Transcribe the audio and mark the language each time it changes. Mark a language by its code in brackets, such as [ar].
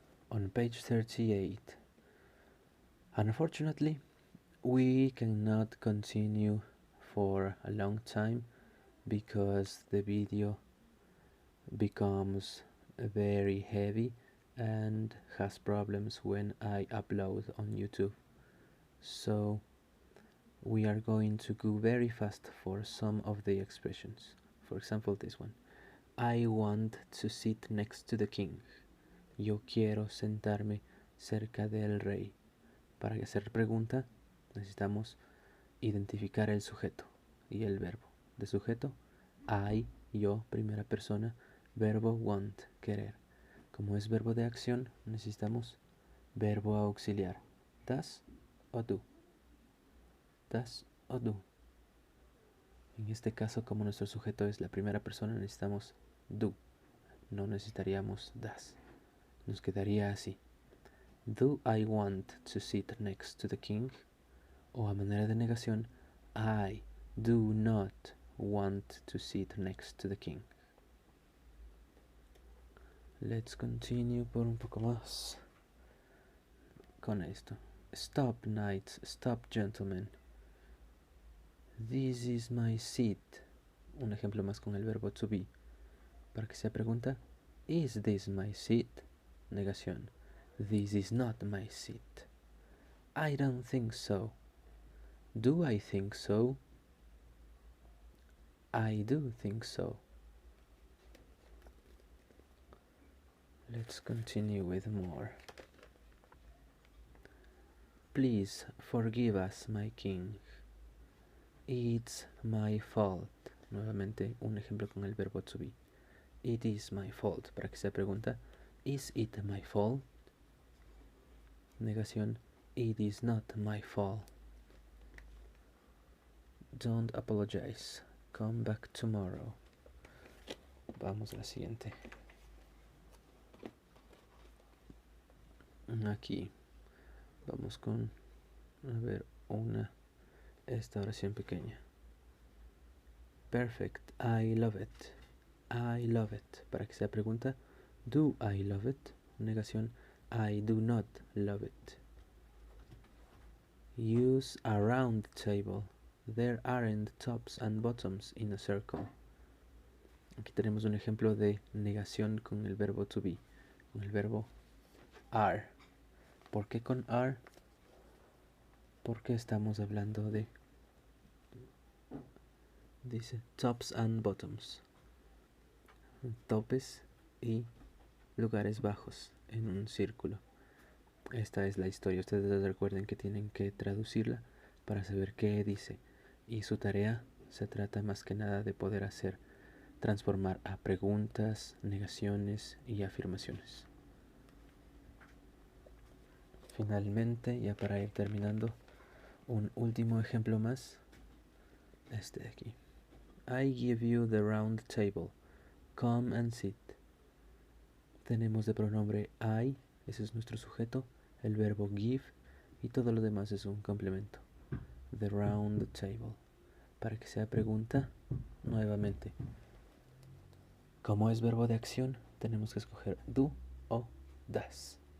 [en] On page 38, unfortunately, we cannot continue for a long time because the video becomes very heavy and has problems when I upload on YouTube. So we are going to go very fast for some of the expressions. For example, this one. I want to sit next to the king. [es] Yo quiero sentarme cerca del rey. Para hacer pregunta necesitamos identificar el sujeto y el verbo. De sujeto, I, yo, primera persona. Verbo want, querer. Como es verbo de acción, necesitamos verbo auxiliar. Does o do. Does o do. En este caso, como nuestro sujeto es la primera persona, necesitamos do. No necesitaríamos das. Nos quedaría así. [en] Do I want to sit next to the king? [es] O a manera de negación, [en] I do not want to sit next to the king. Let's continue [es] por un poco más con esto. [en] Stop, knights, stop, gentlemen. This is my seat. [es] Un ejemplo más con el verbo to be. Para que sea pregunta, [en] is this my seat? [es] Negación. [en] This is not my seat. I don't think so. Do I think so? I do think so. Let's continue with more. Please forgive us, my king. It's my fault. [es] Nuevamente un ejemplo con el verbo to be. [en] It is my fault. [es] Para que sea pregunta, [en] is it my fault? [es] Negación, [en] it is not my fault. Don't apologize. Come back tomorrow. [es] Vamos a la siguiente. Aquí vamos con, a ver, esta oración pequeña. [en] Perfect, I love it. I love it. [es] Para que sea pregunta, [en] do I love it? [es] Negación, [en] I do not love it. Use a round table. There aren't tops and bottoms in a circle. [es] Aquí tenemos un ejemplo de negación con el verbo to be, con el verbo are. ¿Por qué con are? Porque estamos hablando de, dice, [en] tops and bottoms, [es] topes y lugares bajos en un círculo. Esta es la historia. Ustedes recuerden que tienen que traducirla para saber qué dice. Y su tarea se trata más que nada de poder transformar a preguntas, negaciones y afirmaciones. Finalmente, ya para ir terminando, un último ejemplo más. Este de aquí. [en] I give you the round table. Come and sit. [es] Tenemos de pronombre I, ese es nuestro sujeto, el verbo give y todo lo demás es un complemento. [en] The round table. [es] Para que sea pregunta, nuevamente. Como es verbo de acción, tenemos que escoger do o das.